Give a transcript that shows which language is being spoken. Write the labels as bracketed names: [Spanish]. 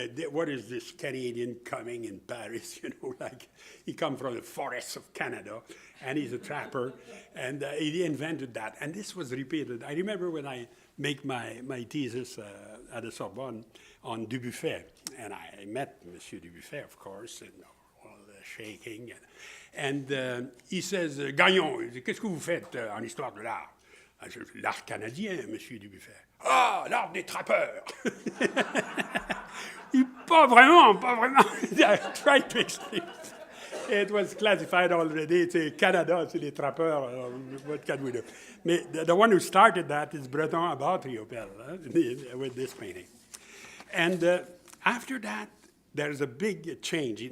[English] What is this Canadian coming in Paris, like he comes from the forests of Canada, and he's a trapper, and he invented that. And this was repeated. I remember when I make my thesis at the Sorbonne on Dubuffet, and I met Monsieur Dubuffet, of course, and all the shaking. And he says, [French] Gagnon, qu'est-ce que vous faites en histoire de l'art? L'art canadien, Monsieur Dubuffet. Ah, l'art des trappeurs. Pas vraiment. [English] I tried to explain. It was classified already. It's Canada, [French] c'est les trappeurs. [English] What can we do? The one who started that is Breton about Riopelle with this painting. And after that, there's a big change.